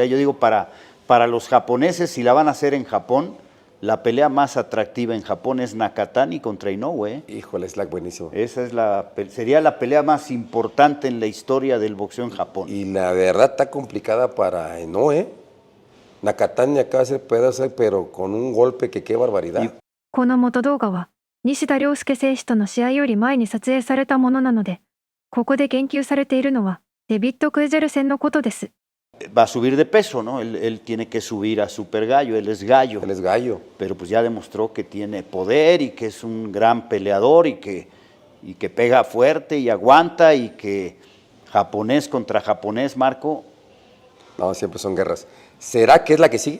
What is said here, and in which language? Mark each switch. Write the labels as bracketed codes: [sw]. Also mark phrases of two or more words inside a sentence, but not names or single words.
[es] Yo digo, para los japoneses, si la van a hacer en Japón, la pelea más atractiva en Japón es Nakatani contra Inoue. Híjole, es buenísimo. Esa sería la pelea más importante en la historia del boxeo en Japón. Y la verdad está complicada para Inoue. Nakatani acaba de hacer pedazos, pero con un golpe que qué barbaridad. [ja] この元動画は、西田亮介選手との試合より前に撮影されたものなので、ここで言及されているのは、デビッド・クエジェル戦のことです。 [es] va a subir de peso, ¿no? Él tiene que subir a Super Gallo, él es gallo. Él es gallo. Pero pues ya demostró que tiene poder y que es un gran peleador y que pega fuerte y aguanta y que japonés contra japonés, Marco, No, siempre son guerras. ¿Será que es la que sigue?